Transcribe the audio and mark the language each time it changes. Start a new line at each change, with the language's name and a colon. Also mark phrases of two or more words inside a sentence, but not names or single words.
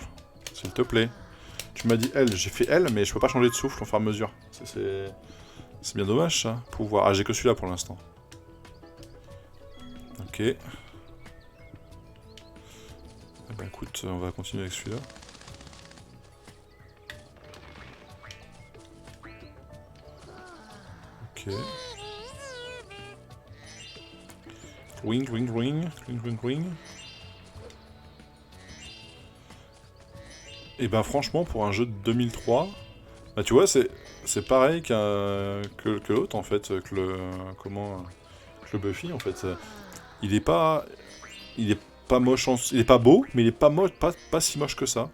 French: S'il te plaît. Tu m'as dit L, j'ai fait L, mais je peux pas changer de souffle au fur et à mesure. C'est bien dommage, ça. Pouvoir... Ah, j'ai que celui-là pour l'instant. Ok. Eh ben écoute, on va continuer avec celui-là. Ok. Ring, ring, ring, ring, ring, ring. Et ben franchement, pour un jeu de 2003, bah tu vois, c'est pareil que l'autre en fait, que le Buffy en fait. Il est pas moche, il est pas beau, mais il est pas moche, pas si moche que ça.